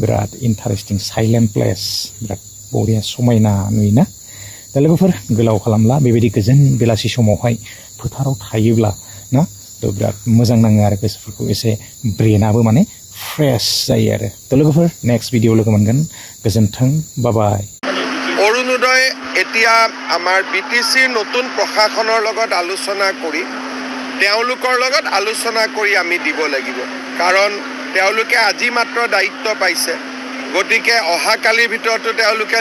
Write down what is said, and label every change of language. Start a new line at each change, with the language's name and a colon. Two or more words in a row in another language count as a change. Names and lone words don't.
Bodo: बिराद
English: interesting silent place,
Bodo: बिराद बरिया समायना नुयोना। दा लोगोफोर गोलाव खालामला बेबायदि गोजोन बेलासि समावहाय फोथाराव थायोब्ला ना थ' बिराद मोजां नाङो आरो गोसोफोरखौ एसे ब्रेनाबो माने फ्रेश जायो आरो थ' लोगोफोर
English: next video
Bodo: लोगो मोनगोन गोजोन्थों बाय
Assamese: অৰুণোদয় এতিয়া আমাৰ বিটিচিৰ নতুন প্ৰশাসনৰ লগত আলোচনা কৰি তেওঁলোকৰ লগত আলোচনা কৰি আমি দিব লাগিব কাৰণ তেওঁলোকে আজি মাত্ৰ দায়িত্ব পাইছে গতিকে অহাকালিৰ ভিতৰতো তেওঁলোকে